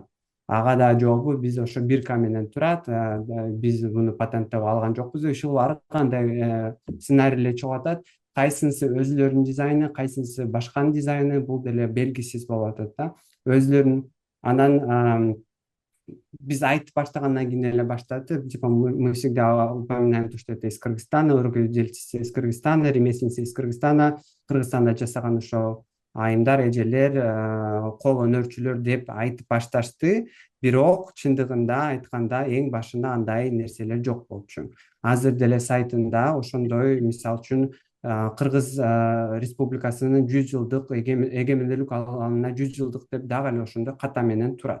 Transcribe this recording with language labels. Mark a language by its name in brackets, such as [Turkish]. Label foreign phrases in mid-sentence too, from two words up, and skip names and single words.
[Kyrgyz] Ага да жообу биз ошо бирка менен турат, биз муну патенттеп алган жокпуз. Ушул ар кандай сценарийлер чыгып атат. Кайсынысы өзүлөрүнүн дизайны, кайсынысы башканын дизайны, бул деле белгисиз болуп атат да. Өзүлөрүнүн анан биз айтып баштагандан кийин эле баштады. [Russian] Типа мы всегда упоминаем то, что это из Кыргызстана, руководительница из Кыргызстана, ремесленница из Кыргызстана, [Kyrgyz] Кыргызстанда жасаган ошо айымдар, эжелер, кол өнөрчүлөр деп айтып башташты. Бирок чындыгында айтканда эң башында андай нерселер жок болчу. Азыр деле сайтында ошондой, мисалы үчүн, Кыргыз Республикасынын 100 жылдык эгемендүүлүк алганына 100 жылдык деп дагы эле ошондой ката менен турат.